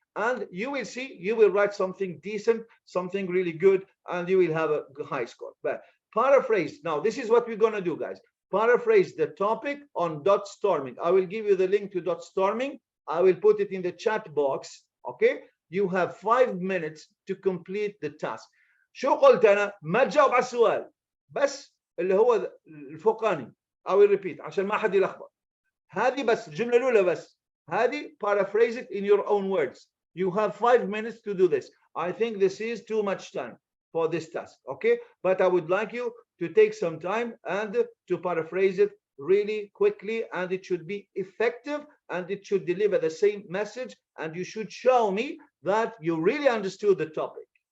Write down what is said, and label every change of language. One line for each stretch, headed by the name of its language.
English: And you will see, you will write something decent, something really good, and you will have a high score. But paraphrase. Now, this is what we're going to do, guys. Paraphrase the topic on dot storming. I will give you the link to dot storming. I will put it in the chat box. Okay? You have 5 minutes to complete the task.
Arabic: شو قلت أنا؟ ما تجاوب على السؤال بس اللي هو الفوقاني.
English: I will repeat
Arabic: عشان ما حد يلخبط. هذه بس الجملة الأولى بس. هذه
English: paraphrase it in your own words. You have 5 minutes to do this. I think this is too much time for this task. Okay? But I would like you to take some time and to paraphrase it really quickly, and it should be effective, and it should deliver the same message, and you should show me that you really understood the topic.